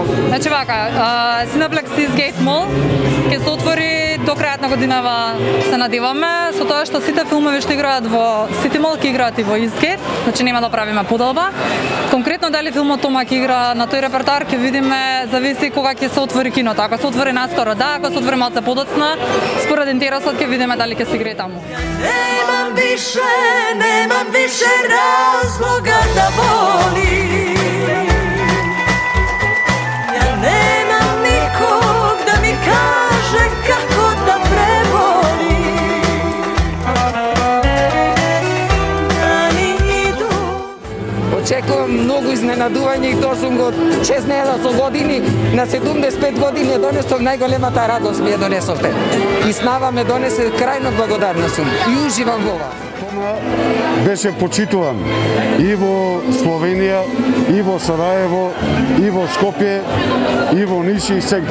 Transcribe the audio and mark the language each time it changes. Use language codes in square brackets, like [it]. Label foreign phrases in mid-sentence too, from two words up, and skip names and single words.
[mk] Значи вака, Cineplex Eastgate Mall ќе се отвори до крајот на годинава, се надеваме, со тоа што сите филмови што играат во City Mall ќе играат и во Eastgate, значи нема да правиме подолба. Конкретно дали филмот Тома ќе игра на тој репертоар ќе видиме, зависи кога ќе се отвори киното. Ако се отвори наскоро, да, ако се отвори малце подоцна, според интересот ќе видиме дали ќе се играе таму. [sr] Nemam više razloga da volim. Ja nemam nikog da mi kaže kako da prebolim. Dani idu. [mk] Очекувам многу изненадување и тоа сум го чезнела со години. На 75 години ја донесов најголемата радост ми ја донесовте. И снава ме донесе, крајно благодарна сум и уживам во ова. Тома беше почитуван и во Словенија, и во Сараево, и во Скопје, и во Ниш и сегде.